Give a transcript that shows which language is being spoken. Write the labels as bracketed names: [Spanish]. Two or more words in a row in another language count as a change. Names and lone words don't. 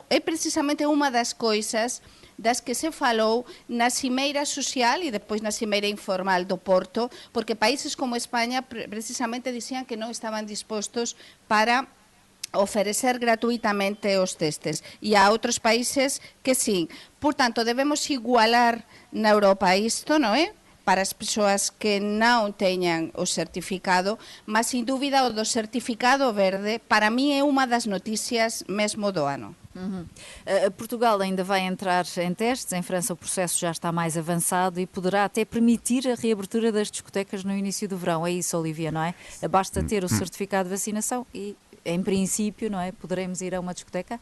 [Galician] É precisamente unha das coisas das que se falou na cimeira social e depois na cimeira informal do Porto, porque países como España precisamente dicían que non estaban dispostos para oferecer gratuitamente os testes e há outros países que sí. Portanto, debemos igualar na Europa isto, non é? Para as persoas que non teñan o certificado, mas sin dúbida o do certificado verde para mí é unha das noticias mesmo do ano. [Portuguese] Portugal ainda vai entrar em testes, em França o processo já está mais avançado e poderá até permitir a reabertura das discotecas no início do verão. É isso, Olivia, não é? Basta ter o certificado de vacinação e, em princípio, não é? Poderemos ir a uma discoteca?